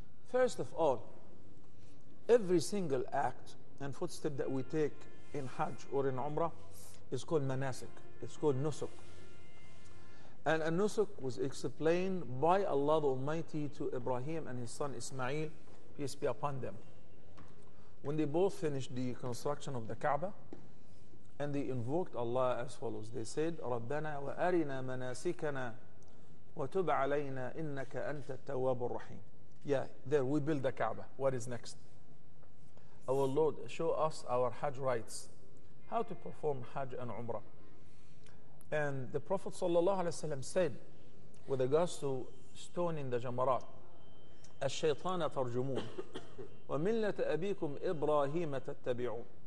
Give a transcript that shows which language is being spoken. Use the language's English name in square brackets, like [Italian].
[English] First of all, every single act and footstep that we take in Hajj or in Umrah is called manasik. It's called nusuk. And a nusuk was explained by Allah the Almighty to Ibrahim and his son Ismail, peace be upon them. When they both finished the construction of the Kaaba, and they invoked Allah as follows. They said, [Arabic] رَبَّنَا وَأَرِنَا مَنَاسِكَنَا وَتُبْ عَلَيْنَا إِنَّكَ أَنْتَ التَّوَّابُ الرَّحِيمُ. [English] Yeah, there we build the Kaaba. What is next? Our Lord, show us our Hajj rites, how to perform Hajj and Umrah. And the Prophet ﷺ said, with regards to stoning the Jamarat, [Arabic] الشيطان ترجمون وملة أبيكم إبراهيم تتبعون.